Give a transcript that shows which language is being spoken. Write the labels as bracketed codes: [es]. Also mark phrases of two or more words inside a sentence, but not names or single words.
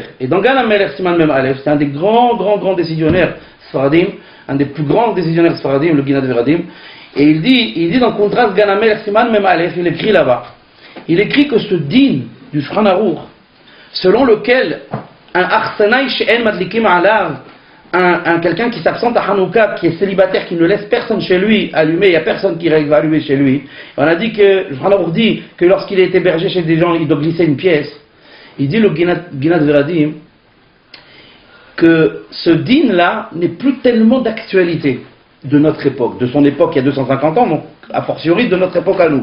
[fr] Et dans Ganamelech [he] סימן מם אלף, [fr] c'est un des grands décisionnaires Sfaradim, un des plus grands décisionnaires Sfaradim, le Ginat Veradim. Et il dit dans Kuntras Ganamelech [he] סימן מם אלף, [fr] il écrit là-bas. Il écrit que ce din du Shulchan Aruch, selon lequel un [he] אכסנאי שאין מדליקים עליו, [fr] quelqu'un qui s'absente à Hanouka, qui est célibataire, qui ne laisse personne chez lui allumer, il n'y a personne qui va allumer chez lui. On a dit que, Shulchan Aruch dit que lorsqu'il est hébergé chez des gens, il doit glisser une pièce. Il dit le Ginat Veradim que ce din-là n'est plus tellement d'actualité de notre époque, de son époque il y a 250 ans, donc a fortiori de notre époque à nous.